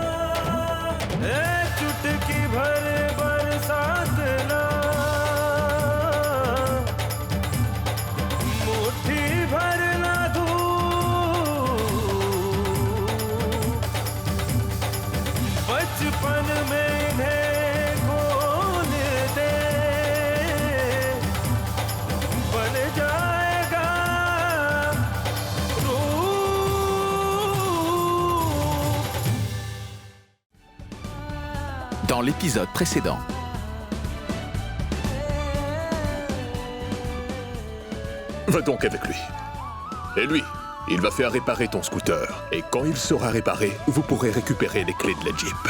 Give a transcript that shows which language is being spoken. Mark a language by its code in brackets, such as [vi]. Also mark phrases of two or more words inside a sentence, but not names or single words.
[hi] चुटकी भर बरसात ना, मुट्ठी भर ना धूप, बचपन में इन्हें खोल दे, बन जाएगा रूप। [fr] Dans l'épisode précédent. Va donc avec lui. Et lui, il va faire réparer ton scooter. Et quand il sera réparé, vous pourrez récupérer les clés de la Jeep.